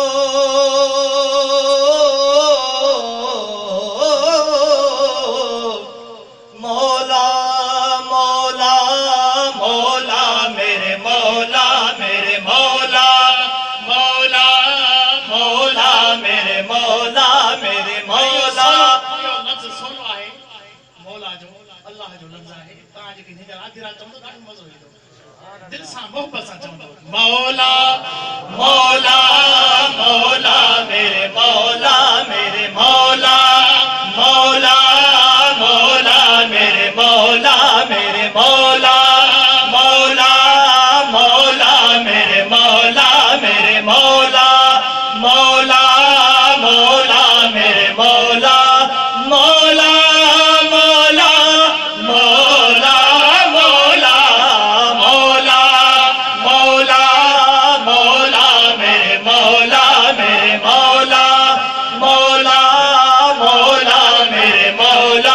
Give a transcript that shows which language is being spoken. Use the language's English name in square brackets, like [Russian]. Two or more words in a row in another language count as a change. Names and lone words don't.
[Urdu] مولا مولا مولا میرے مولا میرے مولا مولا مولا میرے مولا میرے مولا. [Sindhi] لفظ سولو آئے مولا جو اللہ جو لفظ آئے تاں جے کہ نجر آدھی رات چوندو ڈاڈو مزو ایندو دل سان محبت سان چوندو مولا [Urdu] مولا مولا میرے مولا میرے مولا مولا مولا میرے مولا میرے مولا مولا مولا میرے مولا میرے مولا مولا مولا میرے مولا مولا مولا مولا مولا مولا مولا مولا میرے مولا میرے مولا مولا مولا میرے مولا.